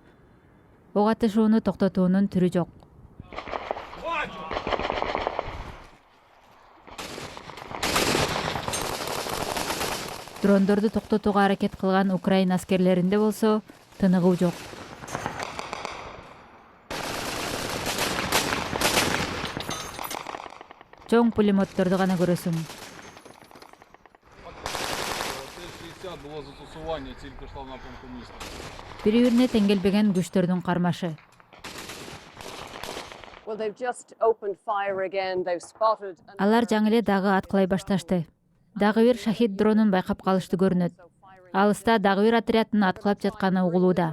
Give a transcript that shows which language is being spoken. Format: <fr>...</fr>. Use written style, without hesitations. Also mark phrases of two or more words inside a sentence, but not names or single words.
<ky>Ок атышууну токтотуунун түрү жок. Дрондорду токтотууга аракет кылган Украина аскерлеринде болсо тыныгуу жок. Чоң пулемотторду гана көрөсүң.</ky> <uk>Было застосування, ціль пішла в напрямку міста.</uk> <ky>Бири-бирине теңгелбеген күчтөрдүн кармашы. Алар жаңы эле дагы аткылай башташты. Дагы бир шахид дронун байкап калышты көрүнөт. Алыста дагы бир отряддын аткылап жатканы угулууда.</ky>